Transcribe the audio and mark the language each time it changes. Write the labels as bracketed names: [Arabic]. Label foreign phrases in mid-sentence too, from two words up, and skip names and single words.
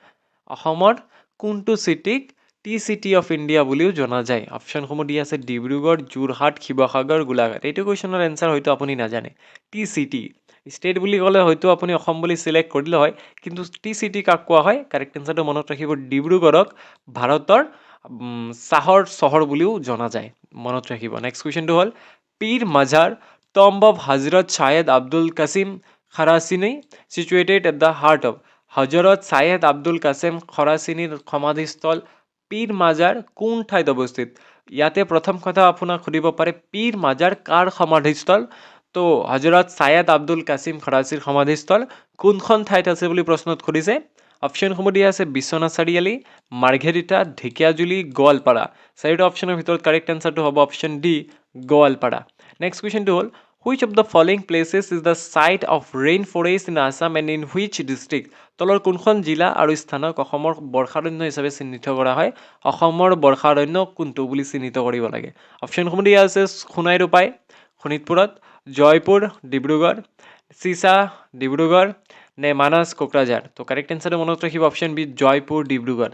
[Assamese] অসমৰ কোনটো চিটিক [English] tea city of India [Assamese] বুলিও জনা যায় অপশ্যনসমূহ দি আছে ডিব্ৰুগড় যোৰহাট শিৱসাগৰ গোলাঘাট এইটো [English] question answer [Assamese] হয়তো আপুনি নাজানে [English] tea city state [Assamese] বুলি ক'লে হয়তো আপুনি অসম বুলি চিলেক্ট কৰিলে হয় কিন্তু [English] tea city [Assamese] কাক কোৱা হয় [English] correct answer [Assamese] মনত ৰাখিব ডিব্ৰুগড়ক ভাৰতৰ চাহৰ চহৰ বুলিও জনা যায় মনত ৰাখিব [English] next question [Assamese] হ'ল পীৰ মাজাৰ [English] Tomb of Hazrat Syed Abdul Qasim Kharasini situated at the heart of [Assamese] Hazrat Syed Abdul Qasim Kharasiniৰ সমাধিস্থল পীৰ মাজাৰ কোন ঠাইত অৱস্থিত ইয়াতে প্ৰথম কথা আপোনাক সুধিব পাৰে পীৰ মাজাৰ কাৰ সমাধিস্থল তো হজৰত ছায়েদ আব্দুল কাছিম খৰাচীৰ সমাধিস্থল কোনখন ঠাইত আছে বুলি প্ৰশ্নত সুধিছে অপশ্যনসমূহ দিয়া আছে বিশ্বনাথ চাৰিআলি মাৰ্ঘেৰিটা ঢেকিয়াজুলি গোৱালপাৰা চাৰিটা অপশ্যনৰ ভিতৰত [English] correct answer [Assamese] হ'ব [English] option D [Assamese] গোৱালপাৰা [English] next question [Assamese] হ'ল [English] which of the following places is the site of rain forest in Assam and in which district [Assamese] তলৰ কোনখন জিলা আৰু স্থানক অসমৰ বৰ্ষাৰণ্য হিচাপে চিহ্নিত কৰা হয় অসমৰ বৰ্ষাৰণ্য কোনটো বুলি চিহ্নিত কৰিব লাগে অপশ্যনসমূহ দিয়া আছে সোণাই ৰূপাই শোণিতপুৰত জয়পুৰ ডিব্ৰুগড় চিছা ডিব্ৰুগড় নে মানাস কোকৰাঝাৰ তো [English] correct answer [Assamese] মনত ৰাখিব [English] option B [Assamese] জয়পুৰ ডিব্ৰুগড়